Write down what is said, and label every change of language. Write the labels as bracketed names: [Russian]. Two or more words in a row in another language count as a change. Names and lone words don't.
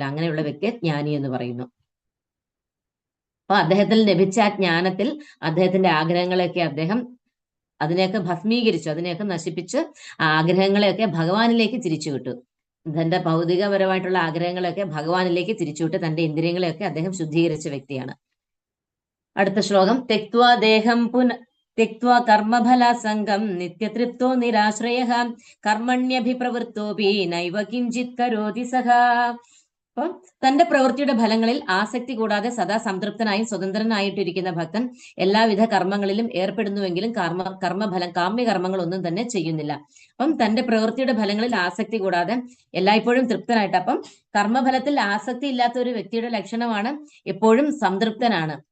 [Malayalam] അങ്ങനെയുള്ള വ്യക്തിയെ ജ്ഞാനി എന്ന് പറയുന്നു. അപ്പൊ അദ്ദേഹത്തിൽ ലഭിച്ച ആ ജ്ഞാനത്തിൽ അദ്ദേഹത്തിന്റെ ആഗ്രഹങ്ങളെയൊക്കെ അതിനെയൊക്കെ ഭസ്മീകരിച്ചു, അതിനെയൊക്കെ നശിപ്പിച്ച് ആ ആഗ്രഹങ്ങളെയൊക്കെ ഭഗവാനിലേക്ക് തിരിച്ചുവിട്ടു. തന്റെ ഭൗതികപരമായിട്ടുള്ള ആഗ്രഹങ്ങളെയൊക്കെ ഭഗവാനിലേക്ക് തിരിച്ചുവിട്ട് തന്റെ ഇന്ദ്രിയങ്ങളെയൊക്കെ അദ്ദേഹം ശുദ്ധീകരിച്ച വ്യക്തിയാണ്. അടുത്ത ശ്ലോകം. [Sanskrit] त्यक्त्वा कर्मफलासङ्गं नित्यतृप्तो निराश्रयः कर्मण्यभिप्रवृत्तोऽपि नैव किञ्चित् करोति सह. [Malayalam] അപ്പം തന്റെ പ്രവൃത്തിയുടെ ഫലങ്ങളിൽ ആസക്തി കൂടാതെ സദാ സംതൃപ്തനായും സ്വതന്ത്രനായിട്ടിരിക്കുന്ന ഭക്തൻ എല്ലാവിധ കർമ്മങ്ങളിലും ഏർപ്പെടുന്നുവെങ്കിലും കാമ്യകർമ്മങ്ങൾ ഒന്നും തന്നെ ചെയ്യുന്നില്ല. അപ്പം തന്റെ പ്രവൃത്തിയുടെ ഫലങ്ങളിൽ ആസക്തി കൂടാതെ എല്ലായ്പ്പോഴും തൃപ്തനായിട്ട്, അപ്പം കർമ്മഫലത്തിൽ ആസക്തി ഇല്ലാത്ത ഒരു വ്യക്തിയുടെ ലക്ഷണമാണ് എപ്പോഴും സംതൃപ്തനാണ്.